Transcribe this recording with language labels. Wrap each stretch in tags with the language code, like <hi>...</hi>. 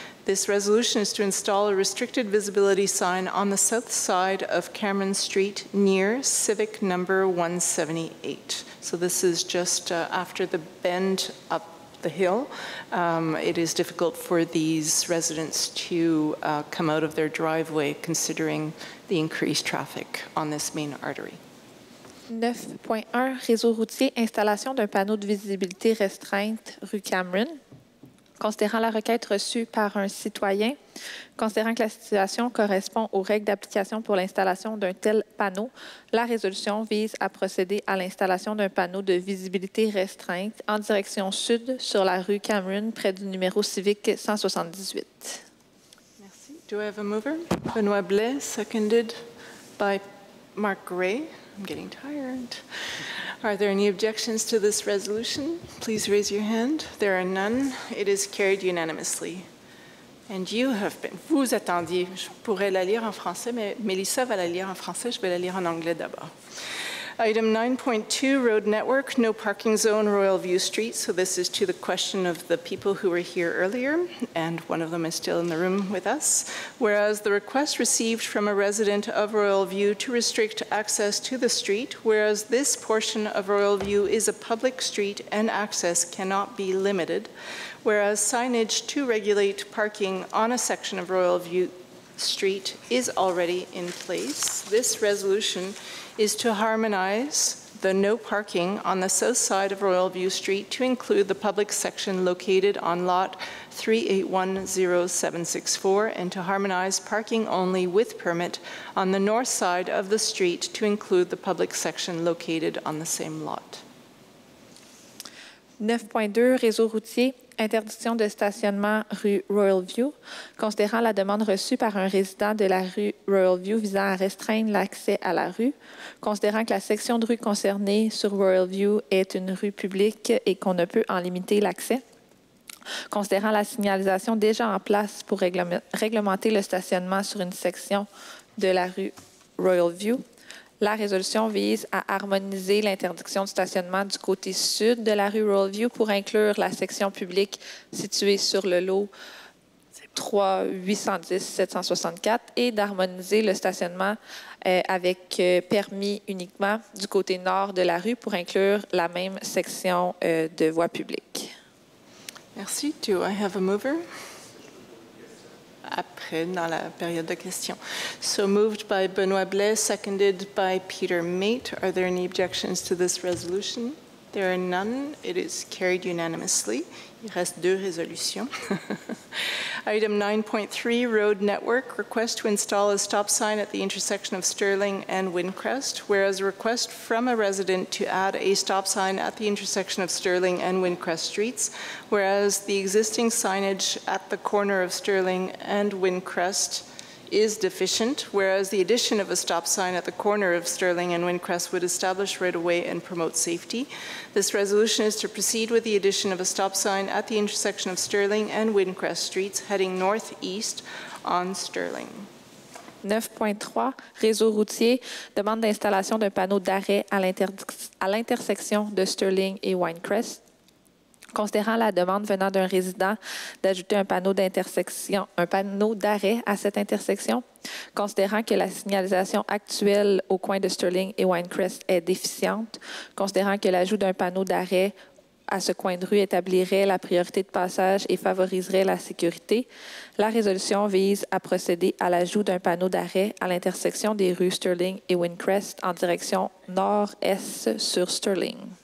<en>This resolution is to install a restricted visibility sign on the south side of Cameron Street near Civic number 178. So this is just after the bend up the hill. It is difficult for these residents to come out of their driveway considering the increased traffic on this main artery.</en> <fr>9.1, réseau routier, installation d'un panneau de visibilité restreinte rue Cameron. Considérant la requête reçue par un citoyen, considérant que la situation correspond aux règles d'application pour l'installation d'un tel panneau, la résolution vise à procéder à l'installation d'un panneau de visibilité restreinte en direction sud sur la rue Cameron, près du numéro civique 178.</fr> <en>Merci. Do I have a mover? Benoît Blais, seconded by Mark Gray. I'm getting tired. Are there any objections to this resolution? Please raise your hand. There are none. It is carried unanimously. And you have been.</en> <fr>Vous attendiez. Je pourrais la lire en français, mais Mélissa va la lire en français. Je vais la lire en anglais d'abord.</fr> <en>Item 9.2, road network, no parking zone, Royal View Street. So this is to the question of the people who were here earlier, and one of them is still in the room with us. Whereas the request received from a resident of Royal View to restrict access to the street, whereas this portion of Royal View is a public street and access cannot be limited, whereas signage to regulate parking on a section of Royal View Street is already in place. This resolution is to harmonize the no parking on the south side of Royal View Street to include the public section located on lot 3810764 and to harmonize parking only with permit on the north side of the street to include the public section located on the same lot.</en> <fr>9.2, réseau routier, interdiction de stationnement rue Royal View. Considérant la demande reçue par un résident de la rue Royal View visant à restreindre l'accès à la rue, considérant que la section de rue concernée sur Royal View est une rue publique et qu'on ne peut en limiter l'accès, considérant la signalisation déjà en place pour réglementer le stationnement sur une section de la rue Royal View, la résolution vise à harmoniser l'interdiction de stationnement du côté sud de la rue Royal View pour inclure la section publique située sur le lot 3-810-764 et d'harmoniser le stationnement avec permis uniquement du côté nord de la rue pour inclure la même section de voie publique.</fr> <en>Merci. Do I have a mover?</en> <fr>Après, dans la période de questions.</fr> <en>So moved by Benoît Blais, seconded by Peter Mate. Are there any objections to this resolution? There are none. It is carried unanimously.</en> <fr>Il reste deux résolutions.</fr> <en>Item 9.3, road network, request to install a stop sign at the intersection of Sterling and Windcrest, whereas a request from a resident to add a stop sign at the intersection of Sterling and Windcrest streets, whereas the existing signage at the corner of Sterling and Windcrest is deficient, whereas the addition of a stop sign at the corner of Sterling and Windcrest would establish right-of-way and promote safety. This resolution is to proceed with the addition of a stop sign at the intersection of Sterling and Windcrest streets heading northeast on Sterling.</en> <fr>9.3, réseau routier, demande d'installation d'un panneau d'arrêt à l'intersection de Sterling et Windcrest. Considérant la demande venant d'un résident d'ajouter un panneau d'arrêt à cette intersection, considérant que la signalisation actuelle au coin de Sterling et Winecrest est déficiente, considérant que l'ajout d'un panneau d'arrêt à ce coin de rue établirait la priorité de passage et favoriserait la sécurité, la résolution vise à procéder à l'ajout d'un panneau d'arrêt à l'intersection des rues Sterling et Windcrest en direction nord-est sur Sterling.</fr>